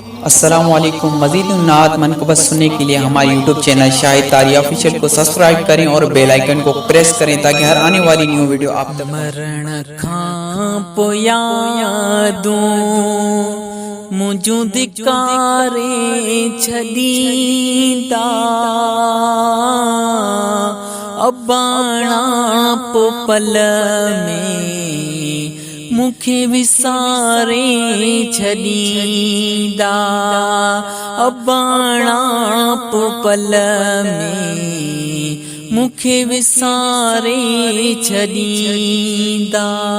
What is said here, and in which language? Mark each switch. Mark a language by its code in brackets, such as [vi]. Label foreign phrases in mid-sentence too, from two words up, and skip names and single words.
[ur] السلام علیکم۔ مزید نعت منقبت سننے کے لیے ہمارے YouTube چینل شاہد تاری آفیشل کو سبسکرائب کریں اور [en] bell icon [ur] کو پریس کریں تاکہ ہر آنے والی [en] new video [ur] آپ تک [sd] مرڻ کان پوءِ يادون منهنجون ڌڪاري ڇڏيندا، اباڻا پوءِ پل ۾ مونکي وساري ڇڏيندا، اباڻا پوءِ پل ۾ مونکي وساري ڇڏيندا۔